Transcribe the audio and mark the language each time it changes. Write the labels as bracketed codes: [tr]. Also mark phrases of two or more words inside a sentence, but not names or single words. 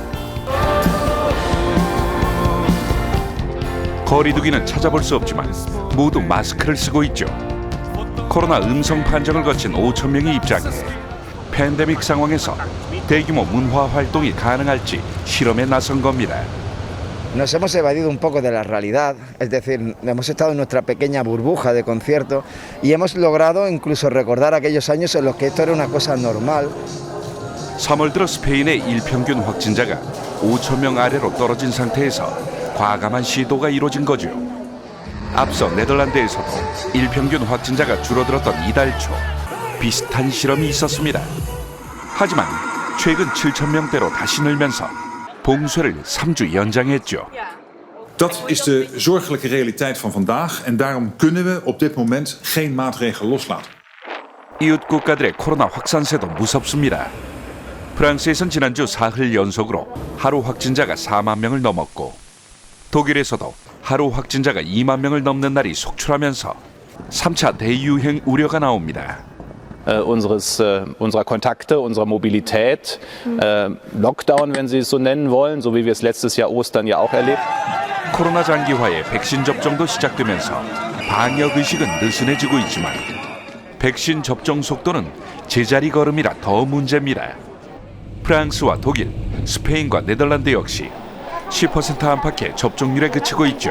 [ko] 거리두기는 찾아볼 수 없지만 모두 마스크를 쓰고 있죠. 코로나 음성 판정을 거친 5천 명이 입장해 팬데믹 상황에서 대규모 문화 활동이 가능할지 실험에 나선 겁니다. [es] Nos hemos evadido un poco de la realidad, es decir, hemos estado en nuestra pequeña burbuja de concierto y hemos logrado incluso recordar aquellos años en los que esto era una cosa normal. [ko] 3월 들어 스페인의 일평균 확진자가 5천 명 아래로 떨어진 상태에서 과감한 시도가 이루어진 거죠. 앞서 네덜란드에서도 일평균 확진자가 줄어들었던 이달 초 비슷한 실험이 있었습니다. 하지만 최근 7천 명대로 다시 늘면서 봉쇄를 3주 연장했죠. [nl] Dat is de zorgelijke realiteit van vandaag en daarom kunnen we op dit moment geen maatregelen loslaten. [ko] 이웃 국가들의 코로나 확산세도 무섭습니다. 프랑스에선 지난주 사흘 연속으로 하루 확진자가 4만 명을 넘었고 독일에서도 하루 확진자가 2만 명을 넘는 날이 속출하면서 3차 대유행 우려가 나옵니다. [de] unserer Kontakte, unserer Mobilität. Lockdown, wenn Sie es so nennen wollen, so wie wir es letztes Jahr Ostern ja auch erlebt. [ko] 코로나 장기화에 백신 접종도 시작되면서 방역 의식은 느슨해지고 있지만 백신 접종 속도는 제자리 걸음이라 더 문제입니다. 프랑스와 독일, 스페인과 네덜란드 역시 10% 안팎의 접종률에 그치고 있죠.